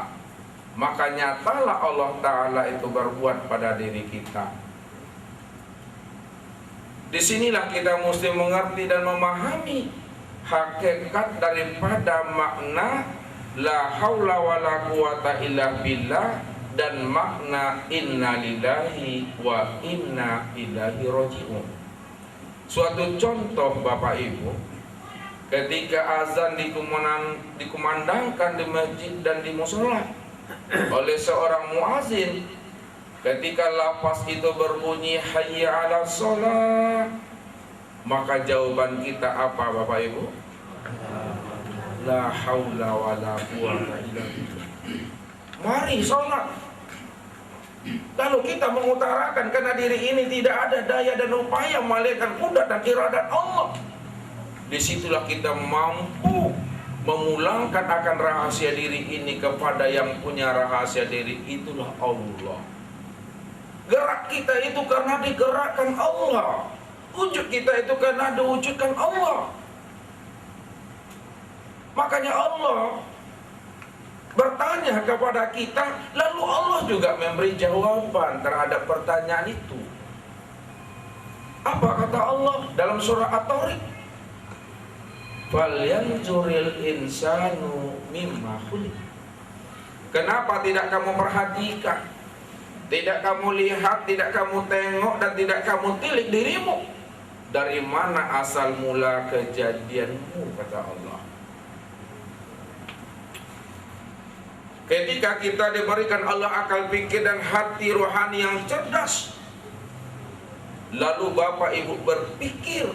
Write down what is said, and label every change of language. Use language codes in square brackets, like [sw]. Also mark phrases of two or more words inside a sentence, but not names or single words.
[id] Maka nyatalah Allah Ta'ala itu berbuat pada diri kita. Disinilah kita mesti mengerti dan memahami hakikat daripada makna [ar] لا حول ولا قوة إلا بالله [id] dan makna [ar] إنا لله وإنا إليه راجعون. [id] Suatu contoh Bapak Ibu, ketika azan dikumandangkan di masjid dan di musola oleh seorang muazin, ketika lafaz itu berbunyi [ar] حي على الصلاة, [id] maka jawaban kita apa Bapak Ibu? [ar] لا حول ولا قوة إلا بالله. [id] Mari sholat. Lalu kita mengutarakan karena diri ini tidak ada daya dan upaya melainkan kudrat dan iradat Allah. Disitulah kita mampu memulangkan akan rahasia diri ini kepada yang punya rahasia diri, itulah Allah. Gerak kita itu karena digerakkan Allah. Wujud kita itu karena diwujudkan Allah. Makanya Allah bertanya kepada kita, lalu Allah juga memberi jawaban terhadap pertanyaan itu. Apa kata Allah dalam surah At-Tariq? [ar] فلينظر الإنسان مما خلق. [id] Kenapa tidak kamu perhatikan, tidak kamu lihat, tidak kamu tengok, dan tidak kamu tilik dirimu? Dari mana asal mula kejadianmu, kata Allah. Ketika kita diberikan Allah akal pikir dan hati rohani yang cerdas, lalu Bapak Ibu berpikir.